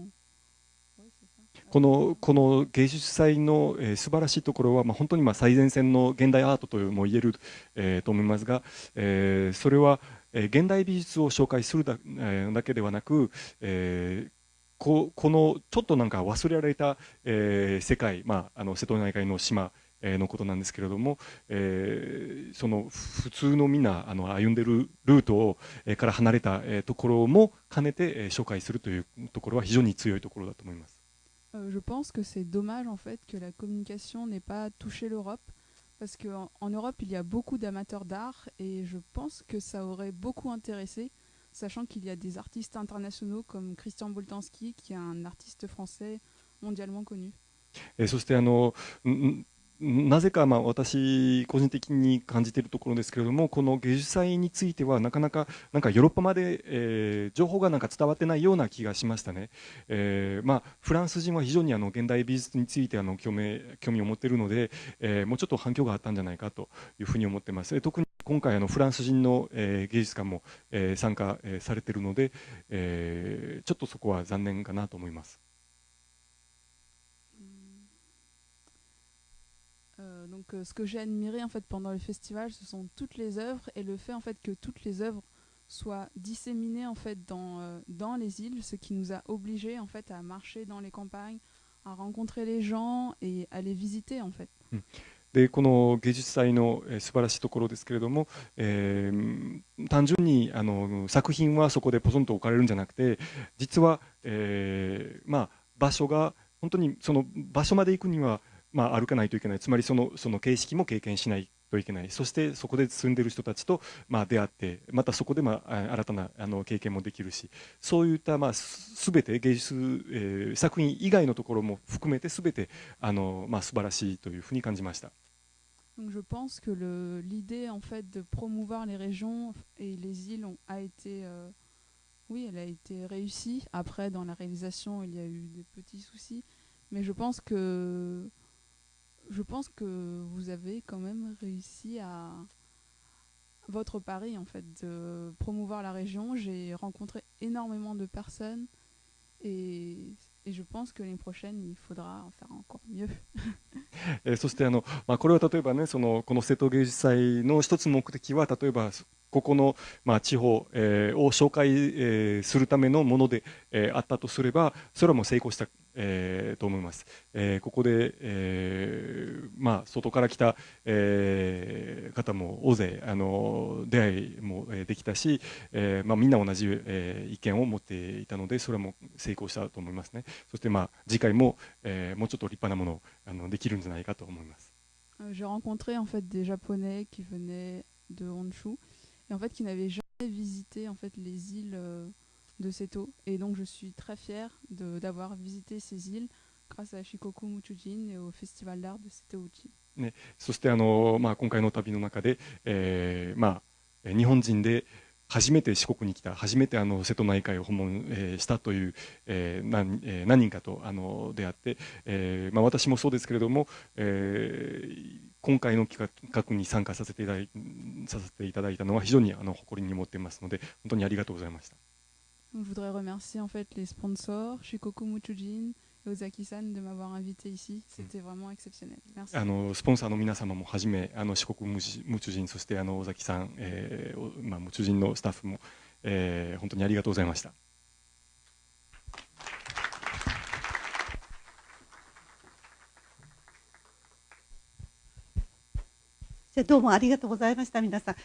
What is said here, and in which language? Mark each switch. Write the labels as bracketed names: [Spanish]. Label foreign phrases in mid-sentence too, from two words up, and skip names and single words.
[Japanese] この芸術祭の、素晴らしいところは、本当に最前線の現代アートとも言える、と思いますが、それは、現代美術を紹介するだけではなく、このちょっとなんか忘れられた、世界、瀬戸内海の島のことなんですけれども、その普通のみんな歩んでるルートを、から離れた、ところも兼ねて、紹介するというところは非常に強いところだと思います。 [French] Je pense que c'est dommage en fait que la communication n'ait pas touché l'Europe parce qu'en Europe il y a beaucoup d'amateurs d'art et je pense que ça aurait beaucoup intéressé, sachant qu'il y a des artistes internationaux comme Christian Boltanski qui est un artiste français mondialement connu. [Japanese] そしてなぜか私個人的に感じているところですけれども、この芸術祭についてはなかなかヨーロッパまで、情報が伝わってないような気がしましたね。フランス人は非常に現代美術について興味を持っているので、もうちょっと反響があったんじゃないかというふうに思っています。特に今回フランス人の、芸術家も、参加、されているので、ちょっとそこは残念かなと思います。 [French] Donc ce que j'ai admiré en fait pendant le festival, ce sont toutes les œuvres et le fait en fait que toutes les œuvres soient disséminées en fait dans les îles, ce qui nous a obligés en fait à marcher dans les campagnes, à rencontrer les gens et à les visiter en fait. [Japanese] でこの芸術祭の、素晴らしいところですけれども、単純に作品はそこでポツンと置かれるんじゃなくて、実は、場所が本当にその場所まで行くには歩かないといけない、つまりその形式も経験しないといけない、そしてそこで住んでいる人たちと出会って、またそこで新たな経験もできるし、そういった全て芸術、作品以外のところも含めて全て素晴らしいというふうに感じました。 [French] Donc je pense que l'idée en fait de promouvoir les régions et les îles a été Oui, elle a été réussie. Après, dans la réalisation, il y a eu des petits soucis. Mais je pense que vous avez quand même réussi à votre pari, en fait, de promouvoir la région. J'ai rencontré énormément de personnes et je pense que l'année prochaine, il faudra en faire encore mieux. [Japanese] そしてこれは例えばね、この瀬戸芸術祭の一つ目的は、例えばここの、地方、を紹介、するためのもので、あったとすれば、それはもう成功した、と思います。ここで、外から来た、方も大勢出会いも、できたし、みんな同じ、意見を持っていたので、それはもう成功したと思いますね。そして次回も、もうちょっと立派なものをできるんじゃないかと思います。 [French] J'ai rencontré en fait des Japonais qui venaient de Honshu et en fait qui n'avaient jamais visité en fait les îles de Seto, et donc je suis très fière d'avoir visité ces îles grâce à Shikoku Muchujin et au festival d'art de Setouchi. [Japanese] ね、そして今回の旅の中で、日本人で初めて四国に来た、初めて瀬戸内海を訪問、したという、何人かと出会って、私もそうですけれども、今回の企画に参加させていただいたのは非常に誇りに思っていますので、本当にありがとうございました。 [French] Je voudrais remercier en fait les sponsors, Shikoku Muchujin et Ozaki-san de m'avoir invité ici. C'était vraiment exceptionnel. Merci. [Japanese] スポンサーの皆様もはじめ、四国ムチュジン、そして尾崎さん、ムチュジンのスタッフも、本当にありがとうございました。じゃあどうもありがとうございました、皆さん。